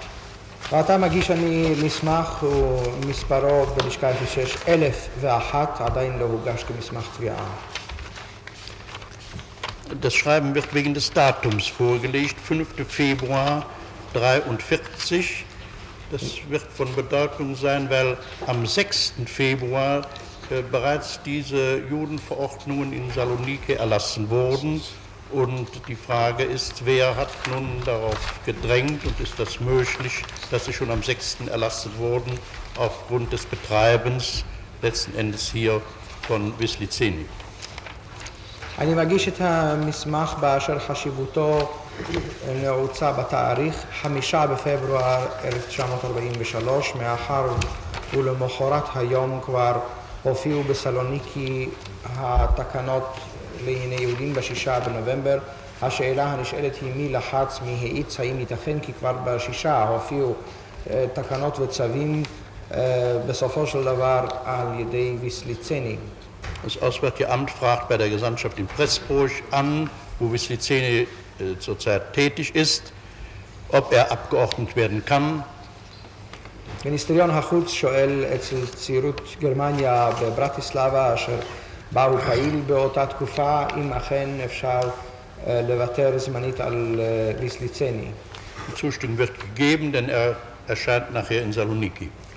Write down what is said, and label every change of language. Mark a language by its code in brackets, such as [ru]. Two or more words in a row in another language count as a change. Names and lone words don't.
[he] ועתה מגיש אני מסמך ומספרו בלשכה 6001, עדיין לא הוגש כמסמך תביעה. [de] Das Schreiben wird wegen des Datums vorgelegt, 5. Februar 1943. Das wird von Bedeutung sein, weil am 6. Februar bereits diese Judenverordnungen in Saloniki erlassen wurden. Und die Frage ist, wer hat nun darauf gedrängt und ist das möglich, dass sie schon am 6. erlassen wurden, aufgrund des Betreibens letzten Endes hier von Wisliceni. [he] אני מגיש את המסמך באשר חשיבותו נעוצה בתאריך 5 בפברואר 1943, מאחר ולמחרת היום כבר הופיעו בסלוניקי התקנות לענייני יהודים ב6 בנובמבר. השאלה הנשאלת היא מי לחץ, מי האיץ, האם ייתכן כי כבר ב6 הופיעו תקנות וצווים בסופו של דבר על ידי ויסליצני. [de] Das Auswärtige Amt fragt bei der Gesandtschaft in Pressburg an, wo Wisliceni zurzeit tätig ist, ob er abgeordnet werden kann. [he] מיניסטריון החוץ שואל אצל צעירות גרמניה בברטיסלבה, אשר בה הוא פעיל באותה תקופה, אם אכן אפשר לוותר זמנית על ויסליצני. [de] Die Zustimmung wird gegeben, denn er erscheint nachher in Saloniki.